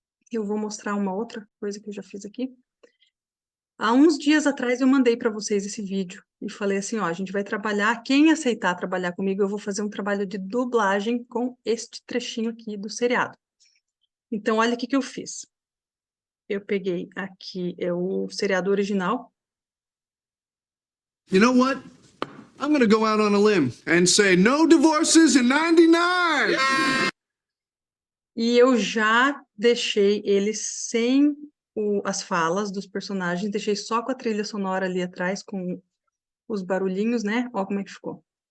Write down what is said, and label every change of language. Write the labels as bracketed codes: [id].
[pt] Eu vou mostrar uma outra coisa que eu já fiz aqui. Há uns dias atrás eu mandei para vocês esse vídeo e falei assim, ó, a gente vai trabalhar, quem aceitar trabalhar comigo, eu vou fazer um trabalho de dublagem com este trechinho aqui do seriado. Então, olha o que eu fiz. Eu peguei aqui o seriado original. [en] You know what? I'm gonna go out on a limb and say no divorces in 99! [pt] E eu já deixei ele sem as falas dos personagens, deixei só com a trilha sonora ali atrás, com os barulhinhos, né? Olha como é que ficou.